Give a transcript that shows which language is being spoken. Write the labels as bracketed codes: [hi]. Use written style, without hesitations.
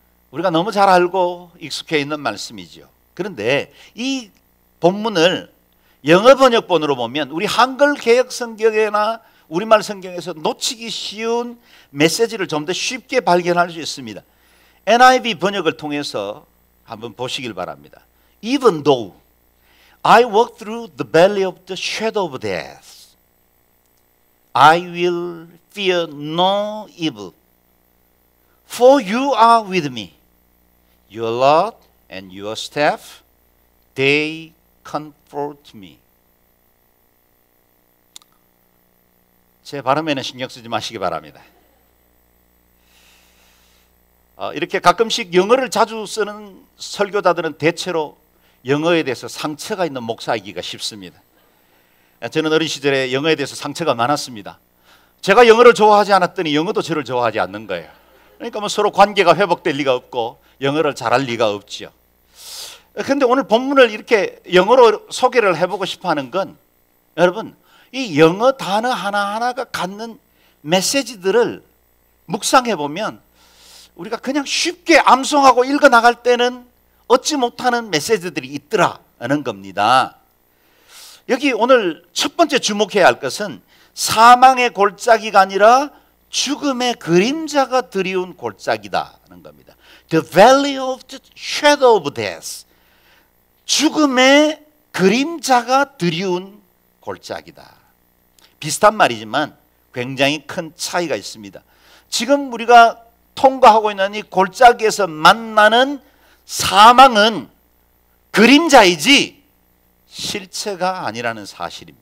[ko] 우리가 너무 잘 알고 익숙해 있는 말씀이죠. 그런데 이 본문을 영어 번역본으로 보면 우리 한글 개역 성경이나 우리말 성경에서 놓치기 쉬운 메시지를 좀 더 쉽게 발견할 수 있습니다. NIV 번역을 통해서 한번 보시길 바랍니다. [en] Even though I walk through the valley of the shadow of death, I will fear no evil, for you are with me. Your rod and your staff, they comfort me. [ko] 제 발음에는 신경 쓰지 마시기 바랍니다. 이렇게 가끔씩 영어를 자주 쓰는 설교자들은 대체로 영어에 대해서 상처가 있는 목사이기가 쉽습니다. 저는 어린 시절에 영어에 대해서 상처가 많았습니다. 제가 영어를 좋아하지 않았더니 영어도 저를 좋아하지 않는 거예요. 그러니까 서로 관계가 회복될 리가 없고 영어를 잘할 리가 없죠. 그런데 오늘 본문을 이렇게 영어로 소개를 해보고 싶어 하는 건, 여러분, 이 영어 단어 하나하나가 갖는 메시지들을 묵상해 보면 우리가 그냥 쉽게 암송하고 읽어 나갈 때는 얻지 못하는 메시지들이 있더라는 겁니다. 여기 오늘 첫 번째 주목해야 할 것은 사망의 골짜기가 아니라 죽음의 그림자가 드리운 골짜기다는 겁니다. [en] The valley of the shadow of death. [ko] 죽음의 그림자가 드리운 골짜기다. 비슷한 말이지만 굉장히 큰 차이가 있습니다. 지금 우리가 통과하고 있는 이 골짜기에서 만나는 사망은 그림자이지 실체가 아니라는 사실입니다.